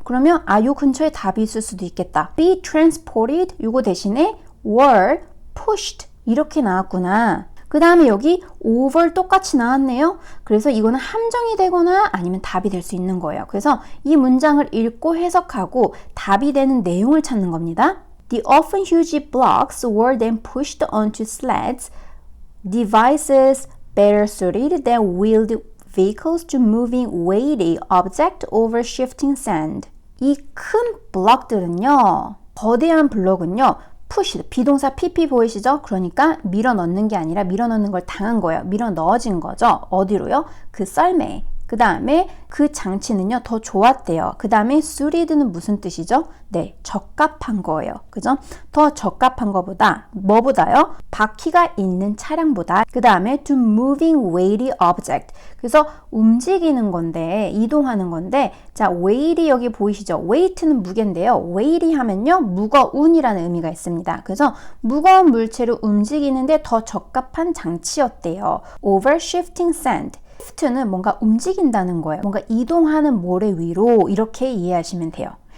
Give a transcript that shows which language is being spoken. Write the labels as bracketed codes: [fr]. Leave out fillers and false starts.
[ko] 그러면 요 근처에 답이 있을 수도 있겠다. be transported 요거 대신에 [en] were pushed [ko] 이렇게 나왔구나. 그 다음에 여기 over 똑같이 나왔네요. 그래서 이거는 함정이 되거나 아니면 답이 될 수 있는 거예요. 그래서 이 문장을 읽고 해석하고 답이 되는 내용을 찾는 겁니다. [en] The often huge blocks were then pushed onto sleds, devices better suited than wheeled vehicles to moving weighty object over shifting sand. [ko] 이 큰 블럭들은요, 거대한 블럭은요, push, 비동사 PP 보이시죠? 그러니까 밀어 넣는 게 아니라 밀어 넣는 걸 당한 거예요. 밀어 넣어진 거죠. 어디로요? 그 썰매에. 그 다음에 그 장치는요 더 좋았대요. 그 다음에 suited는 무슨 뜻이죠? 네, 적합한 거예요. 그죠? 더 적합한 거보다 뭐보다요? 바퀴가 있는 차량보다. [en] 그 다음에 to moving weighty object. [ko] 그래서 움직이는 건데 이동하는 건데 자, weighty 여기 보이시죠? weight는 무게인데요. weighty 하면요 무거운이라는 의미가 있습니다. 그래서 무거운 물체를 움직이는데 더 적합한 장치였대요. [en] over shifting sand. [ko] shift는 뭔가 움직인다는 거예요. 뭔가 이동하는 모래 위로 이렇게 이해하시면 돼요.